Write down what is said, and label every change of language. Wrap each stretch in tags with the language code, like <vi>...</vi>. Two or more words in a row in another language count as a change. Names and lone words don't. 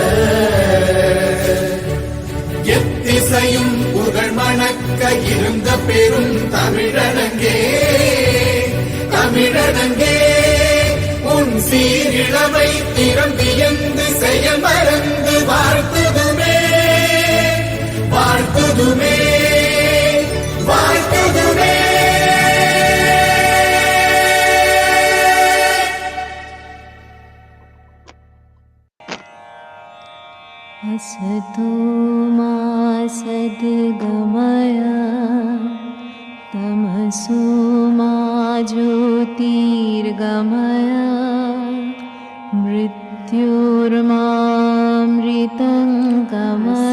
<ta>எத்திசையும் புகழ் மணக்க இருந்த பெரும் தமிழனங்கே தமிழனங்கே உன் சீரிழமை திறம் வியந்து செய்ய மறந்து வாழ்த்துதுமே வாழ்த்துதுமே வாழ்த்துதுமே.</ta> <sa>असतो मा सद्गमय तमसो मा ज्योतिर्गमय मृत्योर्मामृतं गमय.</sa>